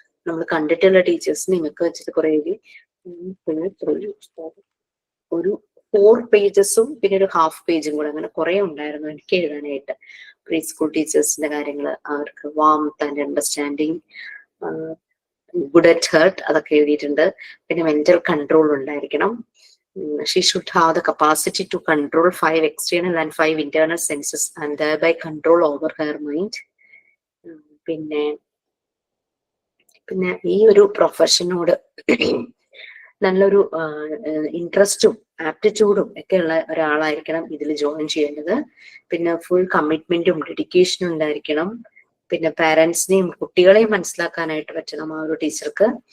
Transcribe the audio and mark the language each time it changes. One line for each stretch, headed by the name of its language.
Malayalam: നമ്മൾ കണ്ടിട്ടുള്ള ടീച്ചേഴ്സിനെയും ഒക്കെ വെച്ചിട്ട് കുറെ എഴുതി. പിന്നെ ഒരു 4 പേജസും പിന്നെ ഒരു ഹാഫ് പേജും കൂടെ, അങ്ങനെ കുറെ ഉണ്ടായിരുന്നു എനിക്ക് എഴുതാനായിട്ട്. പ്രീ സ്കൂൾ ടീച്ചേഴ്സിന്റെ കാര്യങ്ങൾ, അവർക്ക്
English: warmth and understanding, good at heart,
Malayalam: അതൊക്കെ എഴുതിയിട്ടുണ്ട്. പിന്നെ മെന്റൽ കൺട്രോൾ ഉണ്ടായിരിക്കണം.
English: She should have the capacity to control 5 external and 5 internal senses and thereby control over her mind.
Malayalam: പിന്നെ ഈ ഒരു പ്രൊഫഷനോട് നല്ലൊരു ഇൻട്രസ്റ്റും ആപ്റ്റിറ്റ്യൂഡും ഒക്കെ ഉള്ള ഒരാളായിരിക്കണം ഇതിൽ ജോയിൻ ചെയ്യേണ്ടത്. പിന്നെ ഫുൾ കമ്മിറ്റ്മെന്റും ഡെഡിക്കേഷനും ഉണ്ടായിരിക്കണം. പിന്നെ പാരന്റ്സിനെയും കുട്ടികളെയും മനസ്സിലാക്കാനായിട്ട് പറ്റണം ആ ഒരു ടീച്ചർക്ക്.